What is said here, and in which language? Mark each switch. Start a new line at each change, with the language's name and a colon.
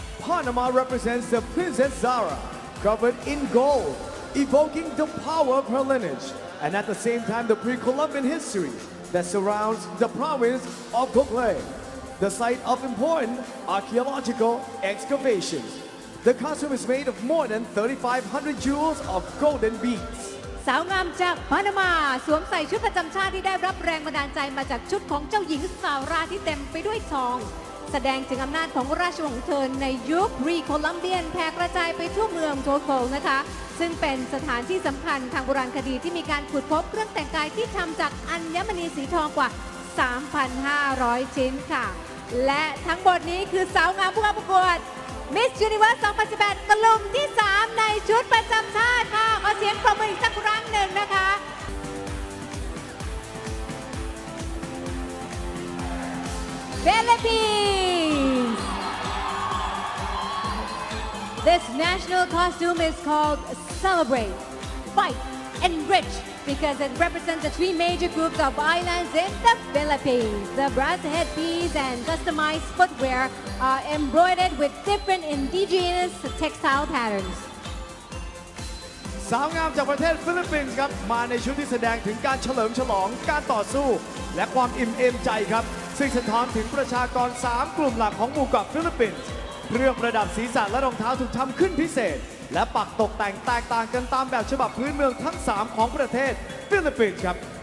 English: Panama represents the Princess Zara, covered in gold, evoking the power of her lineage, and at the same time the pre-Columbian history that surrounds the province of Cocle, the site of important archaeological excavations. The costume is made of more than 3,500 jewels of golden beads.
Thai: สาวงามจากปานามาสวมใส่ชุดประจำชาติที่ได้รับแรงบันดาลใจมาจากชุดของเจ้าหญิงซาร่าที่เต็มไปด้วยทอง แสดงถึงอำนาจของราชวงศ์ของเธอในยุครีโคลัมเบียนแผ่กระจายไปทั่วเมืองโทโคลนะคะซึ่งเป็นสถานที่สำคัญทางโบราณคดีที่มีการขุดพบเครื่องแต่งกายที่ทำจากอัญมณีสีทองกว่า 3,500 ชิ้นค่ะ และทั้งหมดนี้คือสาวงามผู้เข้าประกวด
English: Miss Universe 2018
Thai: กลุ่มที่ 3 ในชุดประจำชาติค่ะขอเสียงปรบมืออีกสักครั้งหนึ่งนะคะ
English: Philippines This national costume is called Celebrate, Fight, Enrich because it represents the three major groups of islands in the Philippines. The brass headpiece and customized footwear are embroidered with different indigenous textile patterns.
Thai: สาวงามจากประเทศฟิลิปปินส์ครับมาในชุดที่แสดงถึงการเฉลิมฉลองการต่อสู้ และความอิ่มเอมใจครับซึ่งสะท้อนถึงประชากร 3 กลุ่มหลักของหมู่เกาะฟิลิปปินส์เครื่องประดับศีรษะและรองเท้าถูกทำขึ้นพิเศษ และปักตกแต่งแตกต่างกันตามแบบฉบับพื้นเมืองทั้ง 3 ของประเทศฟิลิปปินส์ครับ